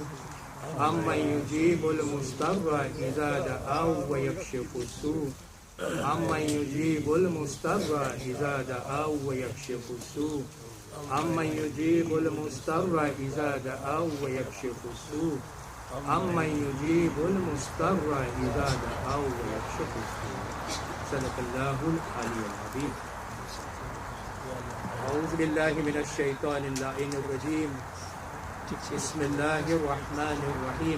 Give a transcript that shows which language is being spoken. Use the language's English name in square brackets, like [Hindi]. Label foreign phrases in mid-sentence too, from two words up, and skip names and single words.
[Arabic] أمن يجيب المضطر إذا دعاه ويكشف السوء. أمن يجيب المضطر إذا دعاه ويكشف السوء. أمن يجيب المضطر إذا دعاه ويكشف السوء. أَمَّنْ يُجِيبُ الْمُضْطَرَّ إِذَا دَعَاهُ وَيَكْشِفُ السُّوءَ. صدق الله العلي العظيم. أعوذ بالله من الشيطان اللعين الرجيم. بسم الله الرحمن الرحيم.